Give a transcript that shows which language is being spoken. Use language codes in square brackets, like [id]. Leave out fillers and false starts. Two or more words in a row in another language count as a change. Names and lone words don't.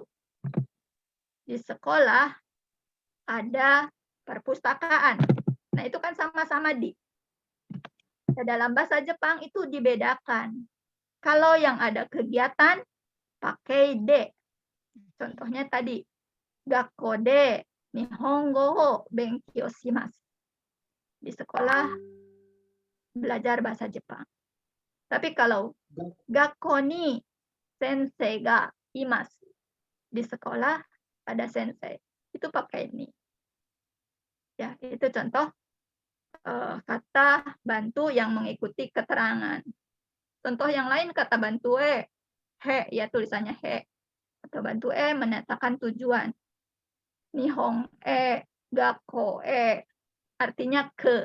[id] Di sekolah ada perpustakaan. Nah, itu kan sama-sama di. Dalam bahasa Jepang itu dibedakan. Kalau yang ada kegiatan, pakai de. Contohnya tadi, [ja] gakkode nihongo wo benkyou shimasu. [id] Di sekolah belajar bahasa Jepang. Tapi kalau [ja] gakko ni sensei ga imasu. [id] Di sekolah ada sensei. Itu pakai ni. Ya, itu contoh kata bantu yang mengikuti keterangan. Contoh yang lain kata bantu he, ya tulisannya he. Kata bantu menyatakan tujuan. [ja] Nihong gakko [id] artinya ke.